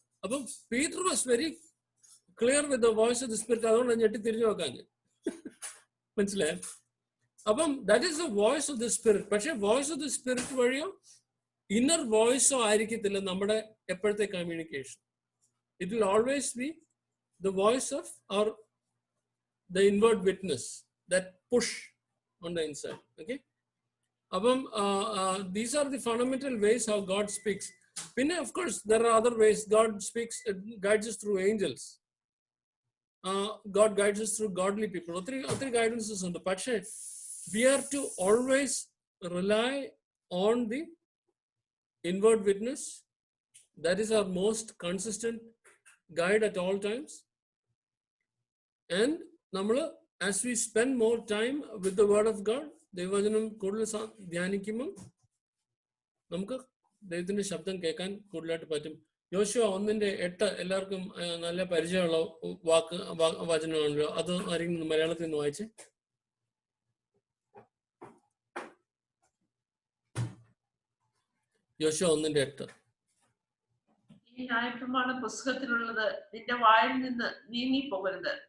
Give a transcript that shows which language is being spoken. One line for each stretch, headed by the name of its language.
English: അപ്പം Peter was very clear with the voice of the Spirit.
Malayalam: അതുകൊണ്ട് ഞെട്ടി തിരിഞ്ഞു നോക്കാൻ മനസ്സിലായോ?
English: അപ്പം that is the voice of the Spirit.
Malayalam: പക്ഷെ
English: voice of the Spirit
Malayalam: വഴിയോ ഇന്നർ വോയിസോ ആയിരിക്കത്തില്ല നമ്മുടെ എപ്പോഴത്തെ communication.
English: It will always be the voice of our the inward witness, that push on the inside. Okay, അപ്പം these are the fundamental ways how God speaks. Pinne, of course, there are other ways God speaks. Guides us through angels. God guides us through godly people. Other guidances
Malayalam: ഉണ്ട്. പക്ഷേ
English: we are to always rely on the inward witness. That is our most consistent guide at all times.
Malayalam: And നമ്മൾ
English: as we spend more time with the word of God,
Malayalam: ദൈവവചനം കൂടുതൽ ധ്യാനിക്കുമ്പോൾ നമുക്ക് ദൈവത്തിന്റെ ശബ്ദം കേൾക്കാൻ കൂടുതലായിട്ട് പറ്റും. യോശുവ 1:8 എല്ലാവർക്കും നല്ല പരിചയമുള്ള വചനമാണല്ലോ. അത് ആരെങ്കിലും മലയാളത്തിൽ നിന്ന് വായിച്ച്. യോശുവ 1:8. ഈ ന്യായപ്രമാണ പുസ്തകത്തിലുള്ളത് നിന്റെ വായിൽ നിന്ന് നീങ്ങി പോകരുത്.